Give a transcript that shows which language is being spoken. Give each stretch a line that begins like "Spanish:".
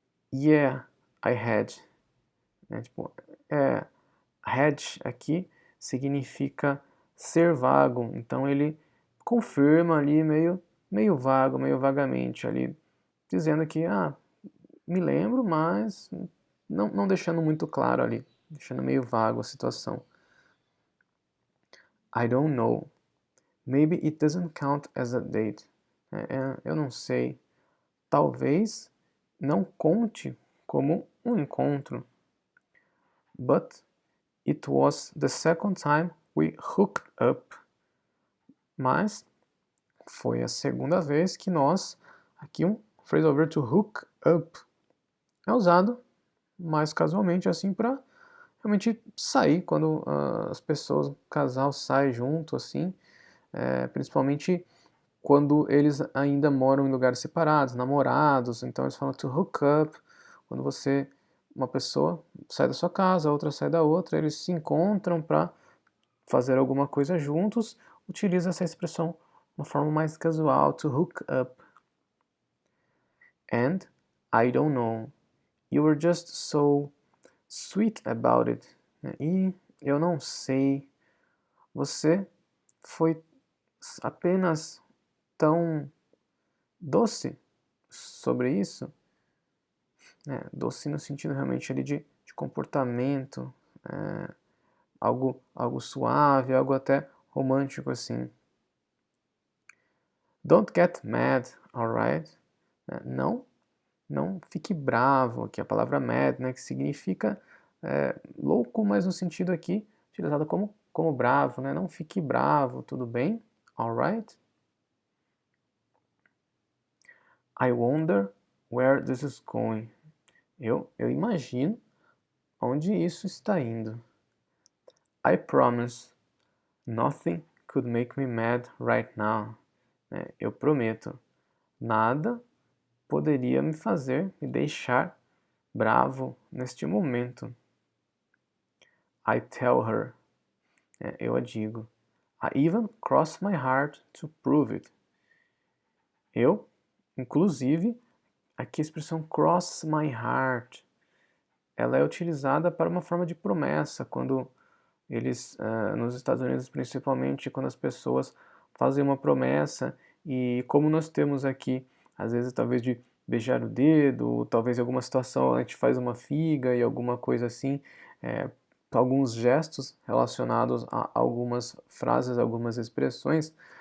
English: Yeah, I had.
Portuguese: Tipo, had aqui significa ser vago. Então ele confirma ali meio vago, meio vagamente ali, dizendo que, me lembro, mas não deixando muito claro ali, deixando meio vago a situação.
English: I don't know. Maybe it doesn't count as a date.
Portuguese: Eu não sei. Talvez não conte como um encontro.
English: But it was the second time we hooked up.
Portuguese: Mas foi a segunda vez que nós, aqui um phrasal verb to hook up, é usado mais casualmente assim para realmente sair quando as pessoas, o casal sai junto assim, principalmente quando eles ainda moram em lugares separados, namorados, então eles falam to hook up, quando uma pessoa sai da sua casa, a outra sai da outra, eles se encontram para fazer alguma coisa juntos, utiliza essa expressão de uma forma mais casual, to hook up.
English: And I don't know, you were just so sweet about it.
Portuguese: E eu não sei, você foi apenas tão doce sobre isso, doce no sentido realmente ali de comportamento, algo suave, algo até romântico assim.
English: Don't get mad, alright?
Portuguese: Não fique bravo, aqui a palavra mad, né, que significa louco, mas no sentido aqui utilizado como bravo, né? Não fique bravo, tudo bem?
English: Alright? I wonder where this is going.
Portuguese: Eu imagino onde isso está indo.
English: I promise nothing could make me mad right now.
Portuguese: Eu prometo, nada poderia me deixar bravo neste momento.
English: I tell her.
Portuguese: Eu a digo.
English: I even cross my heart to prove it.
Portuguese: Eu, inclusive, aqui a expressão cross my heart, ela é utilizada para uma forma de promessa, quando eles, nos Estados Unidos principalmente, quando as pessoas fazem uma promessa e como nós temos aqui, às vezes talvez de beijar o dedo, ou talvez em alguma situação a gente faz uma figa e alguma coisa assim, alguns gestos relacionados a algumas frases, algumas expressões.